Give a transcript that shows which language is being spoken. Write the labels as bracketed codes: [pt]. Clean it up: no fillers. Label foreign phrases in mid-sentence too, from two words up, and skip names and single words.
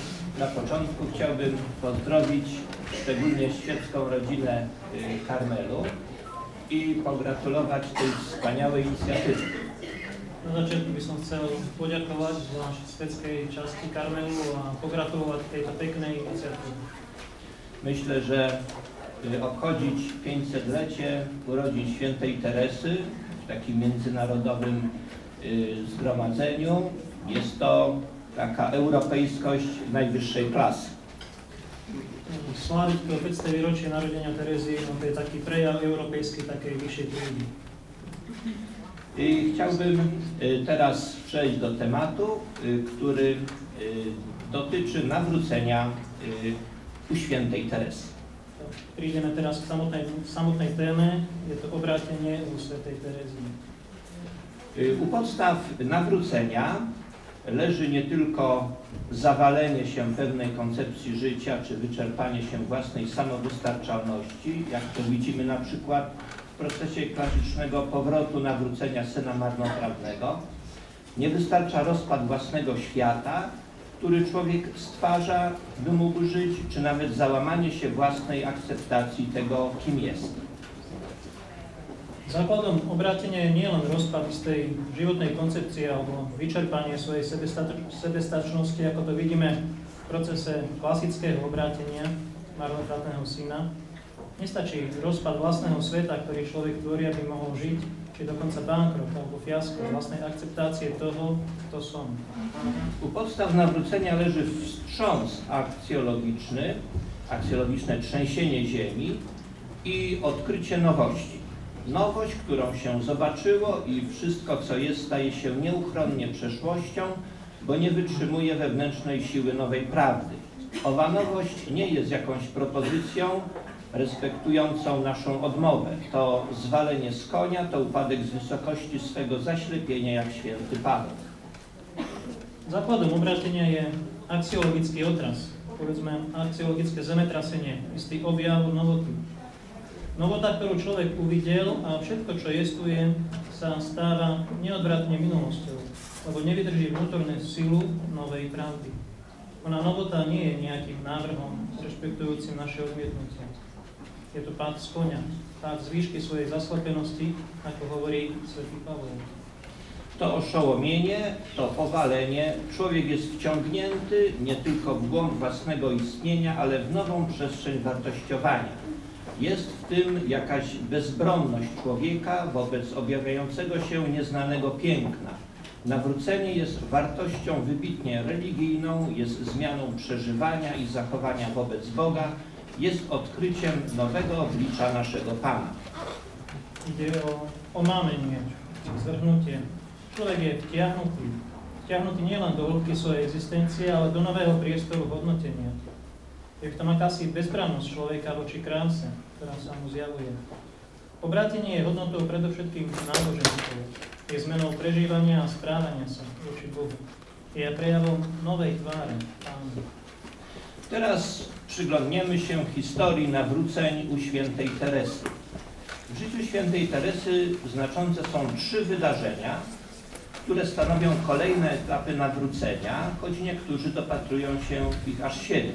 [pl] Na początku chciałbym pozdrowić szczególnie świecką rodzinę Karmelu i pogratulować tej wspaniałej inicjatywy. [sk] Na začiatku by som chcel poďakovať zvlášť svetskej časti Karmelu a pogratulovať tejto peknej iniciatíve. [pl] Myślę, że obchodzić 500-lecie urodzin świętej Teresy w takim międzynarodowym zgromadzeniu jest to taka europejskość najwyższej klasy. [sk] Sláviť to 500. výročie narodenia Terezy, no to je taký prejav európejskej takej vyššej triedy. [pl] I chciałbym teraz przejść do tematu, który dotyczy nawrócenia u świętej Teresy. [sk] Prídeme teraz k samotnej téme, je to obrátenie u svätej Terezy. [pl] U podstaw nawrócenia leży nie tylko zawalenie się pewnej koncepcji życia, czy wyczerpanie się własnej samowystarczalności, jak to widzimy na przykład w procesie klasycznego powrotu nawrócenia syna marnotrawnego. Nie wystarcza rozpad własnego świata, który człowiek stwarza, by mógł żyć, czy nawet załamanie się własnej akceptacji tego, kim jest. [sk] Základom obrátenia je nielen rozpad istej životnej koncepcie alebo vyčerpanie svojej sebestačnosti, ako to vidíme v procese klasického obrátenia marnotratného syna. Nestačí rozpad vlastného sveta, ktorý človek tvorí, aby mohol žiť, či dokonca bankrot alebo fiasko vlastnej akceptácie toho, kto som. [pl] U podstaw nawrócenia leży wstrząs akcjologiczne trzęsienie ziemi i odkrycie nowości. Nowość, którą się zobaczyło i wszystko, co jest, staje się nieuchronnie przeszłością, bo nie wytrzymuje wewnętrznej siły nowej prawdy. Owa nowość nie jest jakąś propozycją respektującą naszą odmowę. To zwalenie z konia, to upadek z wysokości swego zaślepienia, jak święty Paweł. [sk] Základom obrátenia je axiologický odraz, povedzme axiologické zemetrasenie, istý objav novoty. Novota, ktorú človek uvidel a všetko, čo jestuje, sa stáva neodvratne minulosťou, lebo nevydrží vnútornú silu novej pravdy. Ona novota nie je nejakým návrhom rešpektujúcim naše odmietnutie. Je to pád z konia, pád z výšky svojej zaslepenosti, ako hovorí svätý Paweł. [pl] To oszołomienie, to powalenie, człowiek jest wciągnięty nie tylko w głąb własnego istnienia, ale w nową przestrzeń wartościowania. Jest w tym jakaś bezbronność człowieka wobec objawiającego się nieznanego piękna. Nawrócenie jest wartością wybitnie religijną, jest zmianą przeżywania i zachowania wobec Boga, jest odkryciem nowego oblicza naszego Pana. [sk] Ide o omámenie, zvrhnutie. Človek je vtiahnutý nielen do hĺbky svojej existencie, ale do nového priestoru hodnotenia. Je v tom akási bezbrannosť človeka voči kráse, ktorá sa mu zjavuje. Obrátenie je hodnotou predovšetkým náboženstvom. Je zmenou prežívania a správania sa voči Bohu. Je prejavom novej tváre Pána. [pl] Teraz przyglądniemy się historii nawróceń u świętej Teresy. W życiu świętej Teresy znaczące są 3 wydarzenia, które stanowią kolejne etapy nawrócenia, choć niektórzy dopatrują się ich aż 7.